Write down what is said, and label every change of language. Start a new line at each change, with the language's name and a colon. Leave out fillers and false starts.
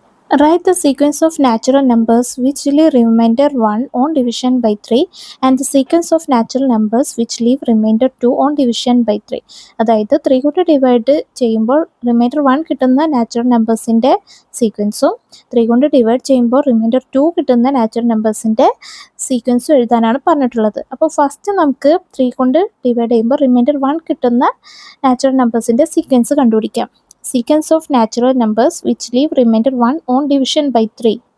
English: Write the sequence of natural numbers which leave remainder 1 on division by 3 and the sequence of natural numbers which leave remainder 2 on division by 3.
Malayalam: അതായത് 3 കൊണ്ട് divide ചെയ്യുമ്പോൾ reminder 1 കിട്ടുന്ന natural നമ്പേഴ്സിൻ്റെ സീക്വൻസും 3 കൊണ്ട് divide ചെയ്യുമ്പോൾ reminder 2 കിട്ടുന്ന natural നമ്പേഴ്സിൻ്റെ സീക്വൻസും എഴുതാനാണ് പറഞ്ഞിട്ടുള്ളത്. അപ്പോൾ ഫസ്റ്റ് നമുക്ക് 3 കൊണ്ട് ഡിവൈഡ് ചെയ്യുമ്പോൾ റിമൈൻഡർ 1 കിട്ടുന്ന നാച്ചുറൽ നമ്പേഴ്സിൻ്റെ സീക്വൻസ് കണ്ടുപിടിക്കാം.
English: Sequence of natural numbers which leave remainder 1 on division by 3.